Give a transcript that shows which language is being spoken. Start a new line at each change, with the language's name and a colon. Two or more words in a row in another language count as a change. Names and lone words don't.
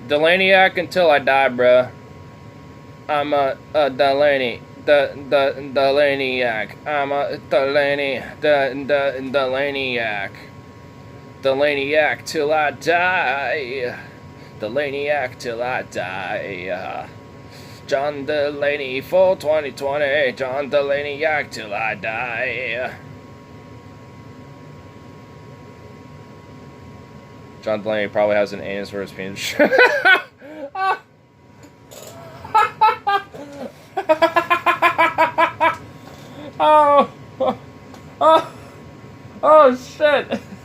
English: Delaney-ac until I die, bruh. I'm a Delaney. Delaney-ac. I'm a Delaney-ac. Delaney-ac till I die. Delaney-ac till I die. John Delaney for 2020. John Delaney-ac till I die. John Delaney probably has an anus for his penis. Oh, oh, oh shit.